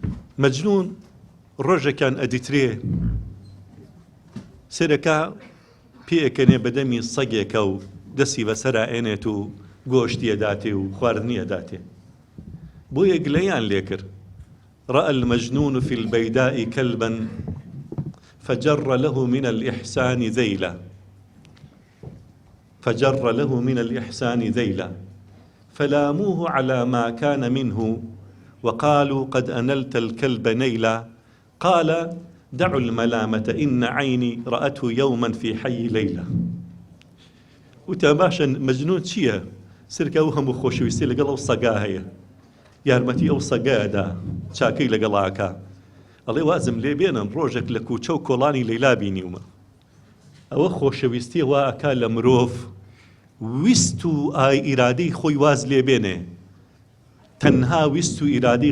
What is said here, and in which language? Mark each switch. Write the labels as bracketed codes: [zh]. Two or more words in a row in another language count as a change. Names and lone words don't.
[ckb] مەجنون ڕۆژێکیان ئەدیترێ سێرەکە پێکەنێ بەدەمی سەگێکە و دەستی بەسەرا ئێنێت و گۆشتی ئەداتێ و خواردنی ئەداتێ بۆ یەکلەیان لێ کرد [ar] رأى المجنون في البيداء كلبا فجر له من الإحسان ذيلا فلاموه على ما كان منه وقالوا قد أنلت الكلب نيلا قال دعوا الملامة إن عيني رأته يوما في حي ليلة وتباشا [ckb] مجنون چییە سرکە و هەموو خۆشەویستی لەگەڵ ئەو سەگا هەیە یارمەتی ئەو سەگادا چاکەی لەگەڵاکە ئەڵێ وازم لێ بێنن ڕۆژێک لە کوچە و کۆڵانی لەیلا بینیومە ئەوە خۆشەویستی وا ئەکا لە مرۆڤ ویست و ئای ئیرادەی خۆی واز لێ بێنێ تەنها ویست و ئیرادەی